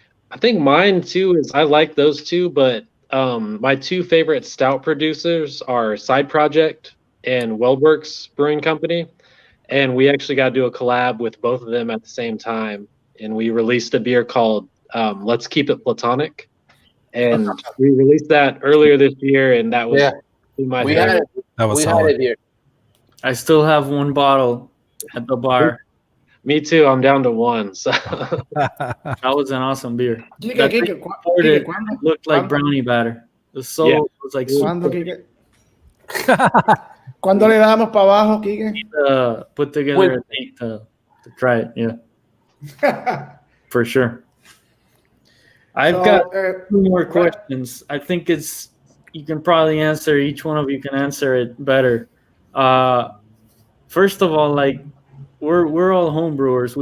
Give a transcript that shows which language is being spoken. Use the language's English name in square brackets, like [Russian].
[English] I think mine too is I like those two, but my two favorite stout producers are Side Project and Weldworks Brewing Company, and we actually got to do a collab with both of them at the same time, and we released a beer called Let's Keep It Platonic, and we released that earlier this year, and that was my favorite. That was solid. I still have one bottle at the bar. Me too. I'm down to one. So that was an awesome beer. It looked like brownie batter. The soul was like. [Spanish] ¿Cuándo le damos para abajo, Kike? [English] Put together a date to try it. Yeah, for sure. I've got 2 more questions. I think you can probably answer, each one of you can answer it better. First of all, like, we're all home brewers.